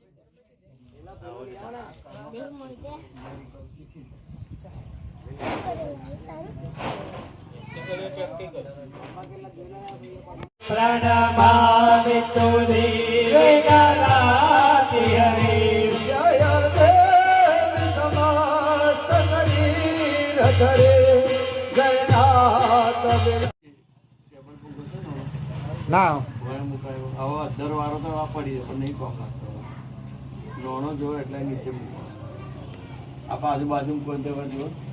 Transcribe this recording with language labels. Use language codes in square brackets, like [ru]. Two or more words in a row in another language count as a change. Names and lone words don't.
[sa] प्रणमामितो देवगणाति हरि जय देव समस्त शरीर धरे [gu] ના હવે અધર વાળો તો વાપરી પણ નહીં કોમ લાગતો લોણો જો એટલે નીચે મૂકો આ આજુબાજુ કોઈ જવા જો